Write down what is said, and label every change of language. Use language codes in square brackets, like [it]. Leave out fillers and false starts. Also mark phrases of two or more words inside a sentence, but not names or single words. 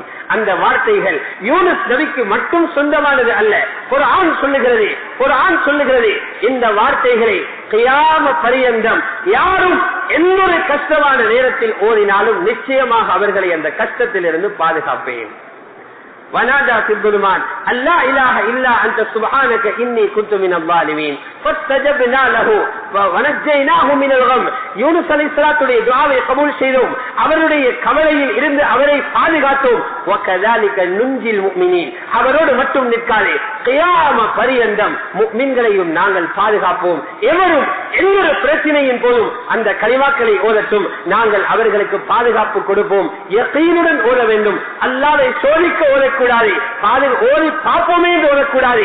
[ta] அந்த வார்த்தைகள் யூனுஸ் நபிக்கு மட்டும் சொந்தமானது அல்ல. குர்ஆன் சொல்லுகிறது இந்த வார்த்தைகளை கியாமத் பரியந்தம் யாரும் எந்த ஒரு கஷ்டமான நேரத்தில் ஓதினாலும் நிச்சயமாக அவர்களை அந்த கஷ்டத்திலிருந்து பாதுகாப்பேன். [ar] ونادى في الظلمات أن لا إله إلا أنت سبحانك إني كنت من الظالمين فاستجبنا له ونجيناه من الغم. [ta] யூனுஸ் அலைஹிஸ்ஸலாத்துடைய துஆவை கபூல் செய்தோம், அவருடைய கவலையில் இருந்து அவரை பாதுகாத்தோம். [ar] وكذلك ننجي المؤمنين, [ta] அவரோடு மட்டும் நிற்காதே, கியாம பரியந்தம் முஃமின்களையும் நாங்கள் பாதுகாப்போம். எவரும் எந்த பிரச்சனையின் போதும் அந்த கலிமாக்களை ஓதட்டும், நாங்கள் அவர்களுக்கு பாதுகாப்பு கொடுப்போம். யகீனுடன் ஓத வேண்டும், அல்லாஹ்வை சோதிக்க ஓதக்கூடாது, ஓதி பார்ப்போமே என்று ஓதக்கூடாது.